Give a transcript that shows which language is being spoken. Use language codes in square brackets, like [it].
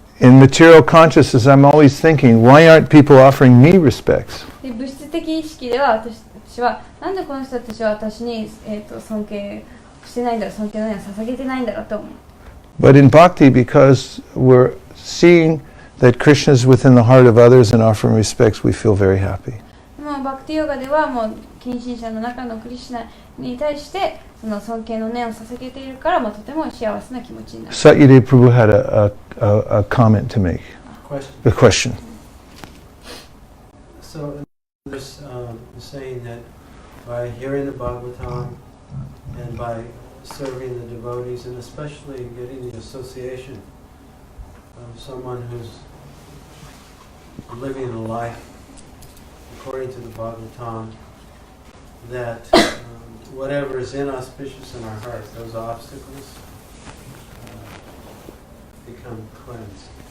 [en] In material consciousness, I'm always thinking, why aren't people offering me respects? [ja] で物質的意識では私たちはなんでこの人たちは私に、尊敬してないんだろう、尊敬の念を捧げてないんだろうと思う。 [en] But in bhakti, because we're seeing that Krishna is within the heart of others and offering respects, we feel very happy. [ja] もうバクティヨガではもう近親者の中のクリシュナに対してその尊敬の念を捧げているから、とても幸せな気持ちになる。 [en] Satyadeva Prabhu had a comment to make. Question. A question. So, this saying that by hearing the Bhagavatam and by serving the devotees, and especially getting the association of someone who's living a life according to the Bhagavatam, that whatever is inauspicious in our heart, those obstacles, become cleansed.